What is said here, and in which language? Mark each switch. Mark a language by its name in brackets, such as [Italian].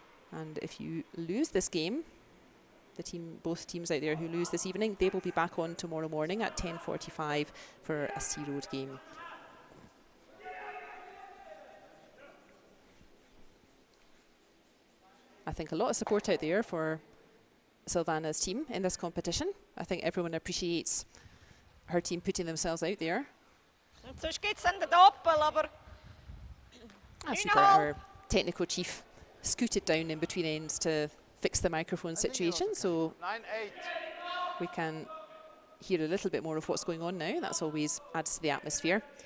[English] And if you lose this game, both teams out there who lose this evening, they will be back on tomorrow morning at 10:45 for a C Road game. I think a lot of support out there for Silvana's team in this competition. I think everyone appreciates her team putting themselves out there. [German] Sonst gibt es dann den Doppel, aber... [English] As our technical chief scooted down in between ends to fix the microphone situation, so we can hear a little bit more of what's going on now. That's always adds to the atmosphere.